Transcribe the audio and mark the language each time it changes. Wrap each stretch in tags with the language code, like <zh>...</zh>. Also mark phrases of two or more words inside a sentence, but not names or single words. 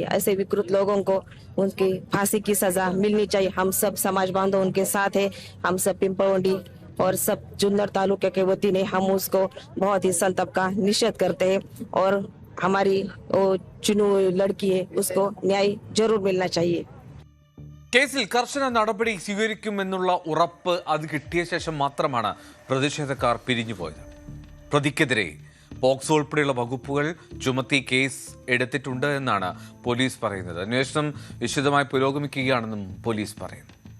<hi>ऐसे विकृत लोगों को उनकी फांसी की सजा मिलनी चाहिए। हम सब समाज बांधव उनके साथ है। हम सब पिंपलवंडी और सब जुन्नर तालुके के वती ने हम उसको बहुत ही संताप का निषेध करते हैं और हमारी वो चुनी हुई लड़की है उसको न्याय जरूर मिलना चाहिए।</hi> <ml>കേസിൽ കർശന നടപടി സ്വീകരിക്കുമെന്നുള്ള ഉറപ്പ് അത് കിട്ടിയ ശേഷം മാത്രമാണ് പ്രതിഷേധക്കാർ പിരിഞ്ഞുപോയത്. പ്രതിക്കെതിരെ പോക്സോ ഉൾപ്പെടെയുള്ള വകുപ്പുകൾ ചുമത്തി കേസ് എടുത്തിട്ടുണ്ട് എന്നാണ് പോലീസ് പറയുന്നത്. അന്വേഷണം വിശദമായി പുരോഗമിക്കുകയാണെന്നും പോലീസ് പറയുന്നു.</ml>